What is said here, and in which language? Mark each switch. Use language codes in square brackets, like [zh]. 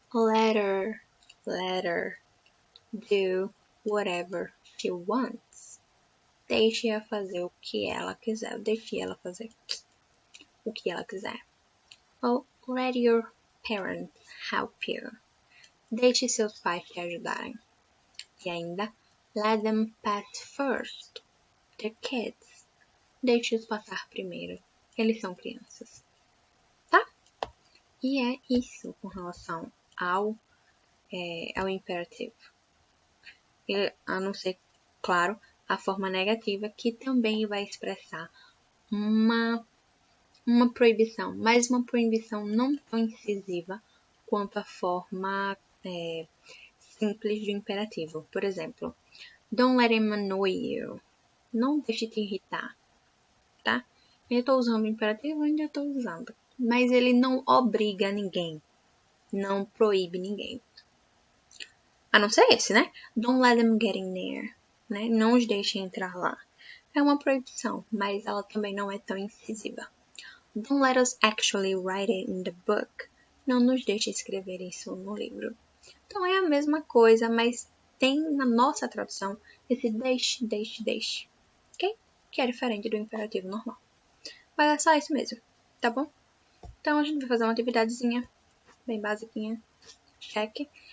[en] Let her do whatever she wants. [pt] Deixe-a fazer o que ela quiser. Deixe ela fazer o que ela quiser. [en] Ou let your parents help you. [pt] Deixe seus pais te ajudarem. E ainda, [en] let them pass first. The kids. [pt] Deixe-os passar primeiro. Eles são crianças. Tá? E é isso com relação ao imperativo. E, a não ser, claro, a forma negativa, que também vai expressar uma proibição, mas uma proibição não tão incisiva quanto a forma simples de imperativo. Por exemplo, [en] don't let him annoy you. [pt] Não deixe te irritar, tá? Eu estou usando o imperativo, ainda estou usando. Mas ele não obriga ninguém, não proíbe ninguém. A não ser esse, né? [en] Don't let them get in there, né? [pt] Não os deixe entrar lá. É uma proibição, mas ela também não é tão incisiva. [en] Don't let us actually write it in the book. [pt] Não nos deixe escrever isso no livro. Então é a mesma coisa, mas tem na nossa tradução esse deixe, ok? Que é diferente do imperativo normal. Mas é só isso mesmo, tá bom? Então a gente vai fazer uma atividadezinha bem basiquinha, check.